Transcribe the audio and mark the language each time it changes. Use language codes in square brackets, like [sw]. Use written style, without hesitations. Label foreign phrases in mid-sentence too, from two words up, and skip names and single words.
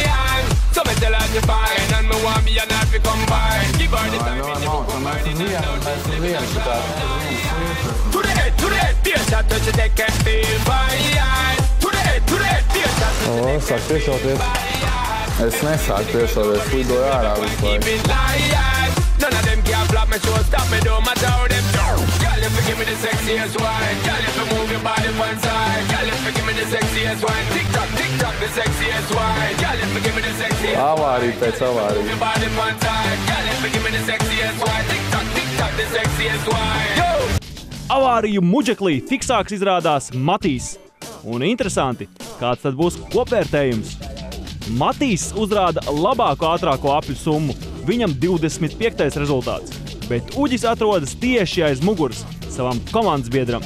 [lv] Sāk piešauties. Es nesāku piešauties, lidoju ārā visu laiku. [en] None of them can block me, show stop me, don't matter how them do. Girl, if you give me the sexiest wine, girl, if you move your body one side, girl, if you give me the sexiest wine, tick-tock, tick-tock, the sexiest wine, girl, if you give me the sexiest wine, [lv] Avārija pēc avārijas. [en] move your body one side, girl, if you give me the sexiest wine, tick-tock, tick-tock, the sexiest wine. Yo! [lv] Avāriju muģeklī fiksāks izrādās Matīs. Un interesanti, kāds tad būs kopvērtējums. Matīs uzrāda labāko ātrāko apļu summu. Viņam 25. rezultāts, bet Uģis atrodas tieši aiz muguras savam komandas biedram.